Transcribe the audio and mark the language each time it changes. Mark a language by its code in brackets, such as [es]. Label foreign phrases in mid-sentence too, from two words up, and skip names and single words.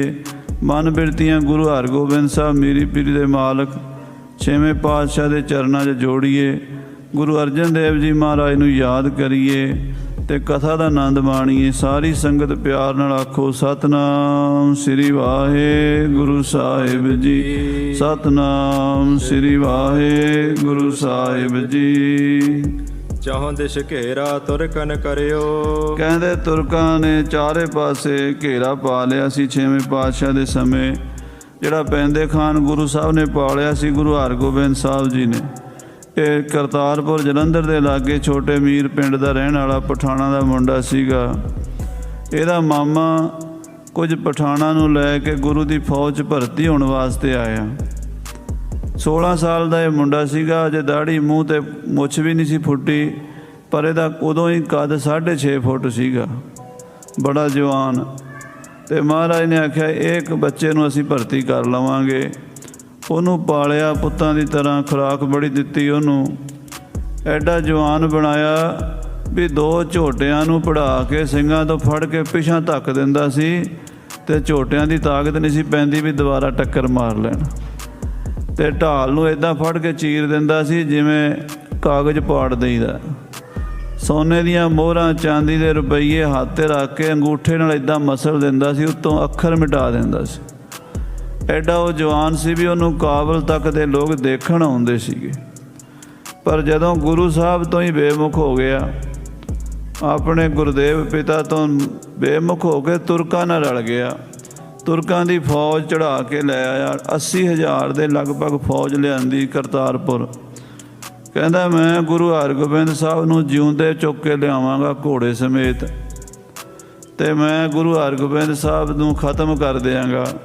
[pa] ਮਨ ਬਿਰਤੀਆਂ ਗੁਰੂ ਹਰਗੋਬਿੰਦ ਸਾਹਬ ਮੀਰੀ ਪੀਰੀ ਦੇ ਮਾਲਕ 6ਵੇਂ ਪਾਤਸ਼ਾਹ ਕੇ ਚਰਣੋਂ 'ਚ ਜੋੜੀਏ। ਗੁਰੂ ਅਰਜਨ ਦੇਵ ਜੀ ਮਹਾਰਾਜ ਨੂੰ ਯਾਦ ਕਰੀਏ ਤੇ ਕਥਾ ਕਾ ਅਨੰਦ ਮਾਣੀਏ। ਸਾਰੀ ਸੰਗਤ ਪਿਆਰ ਨਾਲ ਆਖੋ ਸਤਿਨਾਮ ਸ੍ਰੀ ਵਾਹਿਗੁਰੂ ਸਾਹਿਬ ਜੀ। ਸਤਿਨਾਮ ਸ੍ਰੀ ਵਾਹਿਗੁਰੂ ਸਾਹਿਬ ਜੀ। ਚਾਹੋਂ ਦਿਸ਼ ਘੇਰਾ ਤੁਰਕਨ ਕਰਿਓ। ਕਹਿਤੇ ਤੁਰਕਾਂ ਨੇ ਚਾਰੇ ਪਾਸੇ ਘੇਰਾ ਪਾ ਲਿਆ ਸੀ 6ਵੇਂ ਪਾਤਸ਼ਾਹ ਕੇ ਸਮੇਂ। ਜਿਹੜਾ ਪੈਂਦੇ ਖਾਨ ਗੁਰੂ ਸਾਹਬ ਨੇ ਪਾਲਿਆ ਸੀ ਗੁਰੂ ਹਰਗੋਬਿੰਦ ਸਾਹਬ ਜੀ ਨੇ। ਯੇ ਕਰਤਾਰਪੁਰ ਜਲੰਧਰ ਕੇ ਲਾਗੇ ਛੋਟੇ ਮੀਰ ਪਿੰਡ ਕਾ ਰਹਿਣੇ ਵਾਲਾ ਪਠਾਣਾ ਕਾ ਮੁੰਡਾ ਸੀਗਾ। ਇਹਦਾ ਮਾਮਾ ਕੁਛ ਪਠਾਣਾ ਨੂੰ ਲੈਕੇ ਗੁਰੂ ਕੀ ਫੌਜ ਭਰਤੀ ਹੋਣੇ ਵਾਸਤੇ ਆਇਆ। 16 ਸਾਲ ਕਾ ਯਹ ਮੁੰਡਾ ਸੀਗਾ। ਅਜੇ ਦਾੜ੍ਹੀ ਮੂੰਹ ਤੇ ਮੁੱਛ ਭੀ ਨਹੀਂ ਸੀ ਫੁੱਟੀ ਪਰ ਇਹਦਾ ਉਦੋਂ ਹੀ ਕੱਦ 6.5 ਫੁੱਟ ਸੀਗਾ। ਬੜਾ ਜਵਾਨ। ਤੇ ਮਹਾਰਾਜ ਨੇ ਆਖਿਆ ਇੱਕ ਬੱਚੇ ਨੂੰ ਅਸੀਂ ਭਰਤੀ ਕਰ ਲਵਾਂਗੇ। ਉਹਨੂੰ ਪਾਲਿਆ ਪੁੱਤਾਂ ਕੀ ਤਰ੍ਹਾਂ ਖੁਰਾਕ ਬੜੀ ਦਿੱਤੀ। ਉਹਨੂੰ ਐਡਾ ਜਵਾਨ ਬਣਾਇਆ ਭੀ 2 ਝੋਟਿਆਂ ਨੂੰ ਪੜਾ के ਸਿੰਘਾਂ ਤੋਂ ਫੜ के ਪਿਛਾਂ ਧੱਕ ਦਿੰਦਾ ਸੀ ਤੇ ਝੋਟਿਆਂ ਦੀ ਤਾਕਤ ਨਹੀਂ ਸੀ ਪੈਂਦੀ ਵੀ ਦੁਬਾਰਾ ਟੱਕਰ ਮਾਰ ਲੈਣ। ਤੇ ਢਾਲ ਨੂੰ ਇਦਾਂ ਫੜ ਕੇ ਚੀਰ ਦਿੰਦਾ ਸੀ ਜਿਵੇਂ ਕਾਗਜ਼ ਪਾੜ ਦੇਈਦਾ। ਸੋਨੇ ਦੀਆਂ ਮੋਹਰਾਂ ਚਾਂਦੀ ਦੇ ਰੁਪਏ ਹੱਥ ਤੇ ਰੱਖ ਕੇ ਅੰਗੂਠੇ ਨਾਲ ਇਦਾਂ ਮਸਲ ਦਿੰਦਾ ਸੀ। ਉੱਤੋਂ ਅੱਖਰ ਮਿਟਾ ਦਿੰਦਾ ਸੀ। ਐਡਾ ਵੋ ਜਵਾਨ ਸੀ ਭੀ ਉਨ੍ਹੋਂਨੇ ਕਾਬਲ ਤੱਕ ਕੇ ਲੋਗ ਦੇਖਣ ਆਉਂਦੇ ਸੀਗੇ। ਪਰ ਜਦੋਂ ਗੁਰੂ ਸਾਹਬ ਤੋ ਹੀ ਬੇਮੁਖ ਹੋ ਗਿਆ, ਅਪਣੇ ਗੁਰਦੇਵ ਪਿਤਾ ਤੋ ਬੇਮੁਖ ਹੋ ਕੇ ਤੁਰਕਾਂ ਨਾਲ ਰਲ ਗਿਆ। ਤੁਰਕਾਂ ਦੀ ਫੌਜ ਚੜ੍ਹਾ ਕੇ ਲੈ ਆਇਆ। 80,000 ਕੇ ਲਗਭਗ ਫੌਜ ਲਿਆਂਦੀ ਕਰਤਾਰਪੁਰ। ਕਹਿੰਦਾ ਮੈਂ ਗੁਰੂ ਹਰਗੋਬਿੰਦ ਸਾਹਬ ਨੂੰ ਜਿਉਂਦੇ ਚੁੱਕ ਕੇ ਲਿਆਵਾਂਗਾ ਘੋੜੇ ਸਮੇਤ ਤੇ ਮੈਂ ਗੁਰੂ ਹਰਗੋਬਿੰਦ ਸਾਹਬ ਨੂੰ ਖ਼ਤਮ ਕਰ ਦੇਂਗਾ।